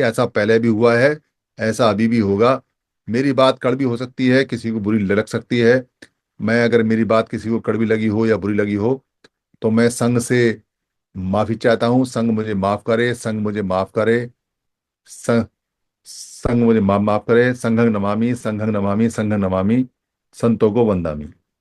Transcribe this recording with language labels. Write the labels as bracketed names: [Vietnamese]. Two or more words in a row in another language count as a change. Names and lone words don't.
[Hindi] ऐसा पहले भी हुआ है, ऐसा अभी भी होगा। मेरी बात कड़वी हो सकती है, किसी को बुरी लग सकती है। मैं अगर मेरी बात किसी को कड़वी लगी हो या बुरी लगी हो तो मैं संघ से माफी चाहता हूँ। संघ मुझे माफ करे, संघ मुझे माफ करे, संघ संघ मुझे माफ करे। [Pali] संघं नमामि, संघं नमामि, संघं नमामि, [Hindi] संतों को वंदामि।